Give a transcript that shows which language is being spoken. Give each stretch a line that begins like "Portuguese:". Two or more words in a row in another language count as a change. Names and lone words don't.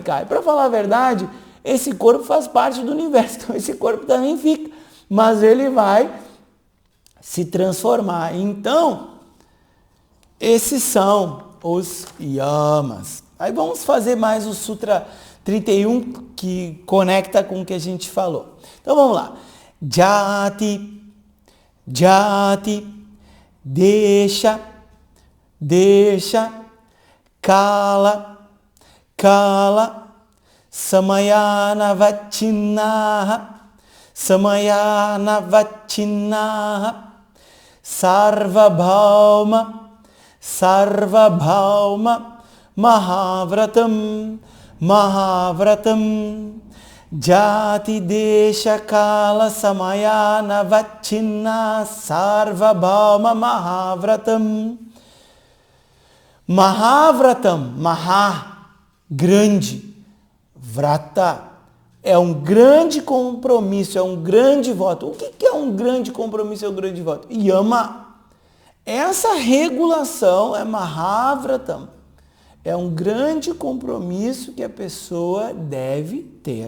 Portuguese: E para falar a verdade, esse corpo faz parte do universo, então esse corpo também fica, mas ele vai se transformar. Então, esses são os yamas. Aí vamos fazer mais o Sutra 31, que conecta com o que a gente falou. Então vamos lá.
Sanskrit: जाति, देश, काल, समयान वच्छिन्नः, सार्वभौम, महाव्रतम्, जाति देश काल समयान वच्छिन्न सार्वभौम महाव्रतम्. महाव्रतम्, महा,
Portuguese: grande. Vrata é um grande compromisso, é um grande voto. O que é um grande compromisso, é um grande voto? Yama. Essa regulação é Mahavratam. É um grande compromisso que a pessoa deve ter.